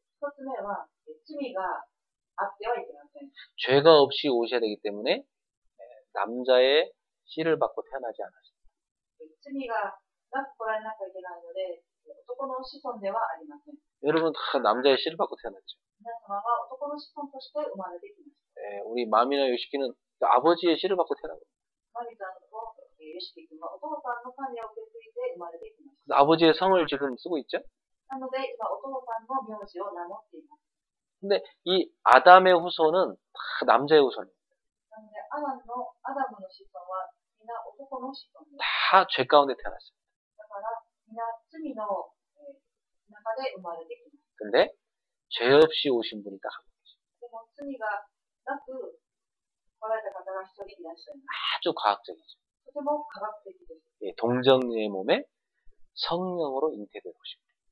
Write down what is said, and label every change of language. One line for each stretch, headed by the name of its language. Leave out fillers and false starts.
Japanese: 一つ目は罪があってはいけません。
Korean: 죄가 없이 오셔야 되기 때문에 남자의 씨를 받고 태어나지 않았습니다.
Japanese: 罪がなく来られなきゃいけないので、男の子孫ではありません。
Korean: 여러분 다 남자의 씨를 받고 태어났죠.
Japanese: 皆様は男の子孫として生まれてきました。
Korean: 우리 마미나 요시키는 아버지의 씨를 받고 태어난 거예요.
Japanese: マリさんとヨシキ君はお父さんの種を受け継いで生まれてきました。
Korean: 아버지의 성을 지금 쓰고 있죠.
Japanese: なので今お父さんの名字を名乗っています。
Korean: 근데 이 아담의 후손은 다 남자의 후손이에요.
Japanese: なのでアダムの子孫は皆男の子孫です。
Korean: 다 죄 가운데 태어났어요.
Japanese: だから皆罪の中で生まれてきます。
Korean: 근데 죄 없이 오신 분이 딱 한 분 계세요.
Japanese: でも罪がなく来られた方が一人いらっしゃいます。
Korean: 아주 과학적이죠.
Japanese: とても科学的です。
Korean: 동정의 몸에 성령으로 잉태되고 싶어요.